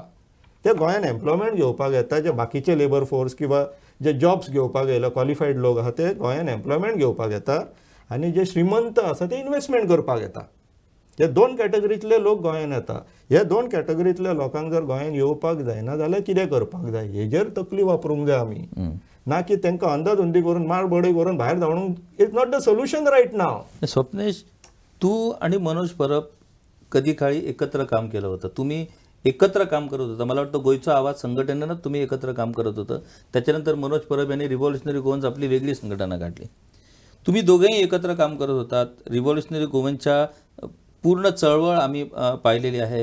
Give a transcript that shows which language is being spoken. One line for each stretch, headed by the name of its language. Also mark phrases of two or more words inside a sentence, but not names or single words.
Konkani: ते गोंयान एम्प्लॉयमेंट घेवपाक येता, जे बाकीचे
English: labour force
Konkani: किंवा जे जॉब्स घेवपाक येयला क्वॉलिफायड लोक आहा ते गोंयान एम्प्लॉयमेंट घेवपाक येता. आनी जे श्रीमंत आसा ते इन्वेस्टमेंट करपाक येता. हे 2 कॅटेगरींतले लोक गोंयान येता. हे 2 कॅटेगरींतल्या लोकांक जर गोंयान येवपाक जायना जाल्यार कितें करपाक जाय, हेजेर तकली वापरूंक जाय आमी. ना की तांकां अंधाधुंदी करून मारबडी करून भायर धांवूंक.
English: It's not the solution right now.
Marathi: स्वप्नेश, तू आणि मनोज परब कधी काळी एकत्र काम केलं होतं. तुम्ही एकत्र काम करत होता. मला वाटतं गोयचा आवाज संघटनेनंच तुम्ही एकत्र काम करत होतं. त्याच्यानंतर मनोज परब यांनी रिव्हॉल्युशनरी गोवन्स आपली वेगळी संघटना काढली. तुम्ही दोघेही एकत्र काम करत होतात. रिव्हॉल्युशनरी गोवन्सच्या पूर्ण चळवळ आम्ही पाहिलेली आहे.